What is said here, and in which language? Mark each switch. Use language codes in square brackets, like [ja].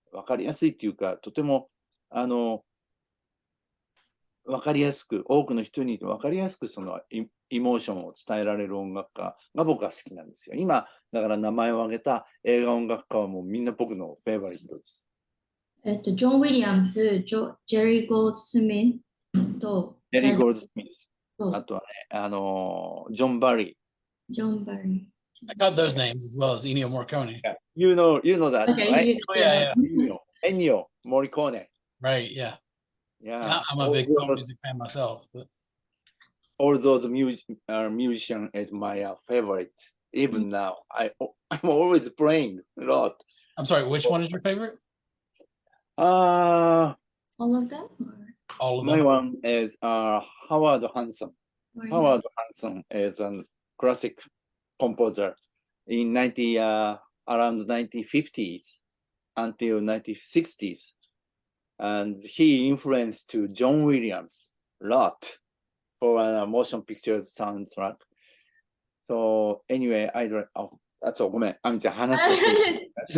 [ja] 分かりやすいっていうか、とても分かりやすく、多くの人に分かりやすくそのイモーションを伝えられる音楽家が僕は好きなんですよ。今、だから名前を挙げた映画音楽家はもうみんな僕のフェイバリットです。ジョン・ウィリアムス、ジェリー・ゴールドスミスと、ジェリー・ゴールドスミス。とあとはね、ジョン・バリー。ジョン・バリ [en] I got those names as well as Ennio Morricone. You know that, Okay, right? Oh yeah, yeah. Ennio Morricone. Right, yeah. Yeah. I'm a big film music fan myself. But All those musicians is my favorite. Even now, I'm always playing a lot. I'm sorry, which one is your favorite? Uh, all of them? All of my them. one is Howard Hanson. Or Howard Hanson is a classic composer in around 1950s until 1960s. And he influenced to John Williams a lot for a motion pictures soundtrack. So anyway, that's all. [ja] ごめん、あみちゃん話して。